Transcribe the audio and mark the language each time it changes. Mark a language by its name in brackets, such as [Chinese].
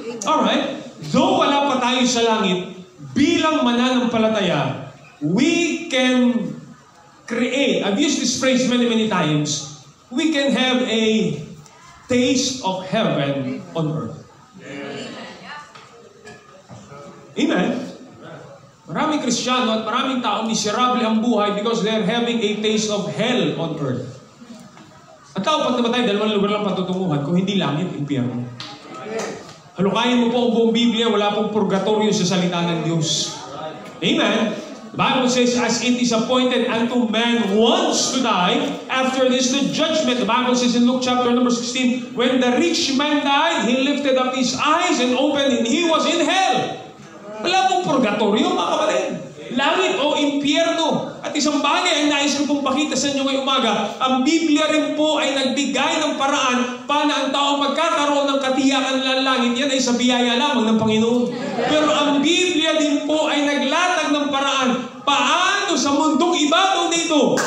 [English] Alright? Though [Filipino] wala pa tayo sa langit, bilang mananampalataya, [English] we can create, I've used this phrase many times, we can have a taste of heaven on earth. Amen? [Filipino] Maraming Kristiyano at maraming tao miserable ang buhay [English] because they're having a taste of hell on earth. [Filipino] At tao pag namatay, dalawang lugar lang patutunguhan, kung hindi langit, impyerno. Halukayin mo po ang buong Biblia, wala pong purgatorio sa salita ng Diyos. Amen? [English] The Bible says, as it is appointed unto man once to die, after this the judgment. The Bible says in Luke chapter number 16, when the rich man died, he lifted up his eyes and opened, and he was in hell. [Filipino] Wala pong purgatorio. purgatorio, mga kapatid. Langit o impyerno. At isang bagay ang nais ko pong pakita sa inyo ngayong umaga, ang Biblia rin po ay nagbigay ng paraan paano ang tao magkakaroon ng katiyakan ng langit. Yan ay sa biyaya lamang ng Panginoon. Pero ang Biblia din po ay naglatag ng paraan paano sa mundong ibabaw dito.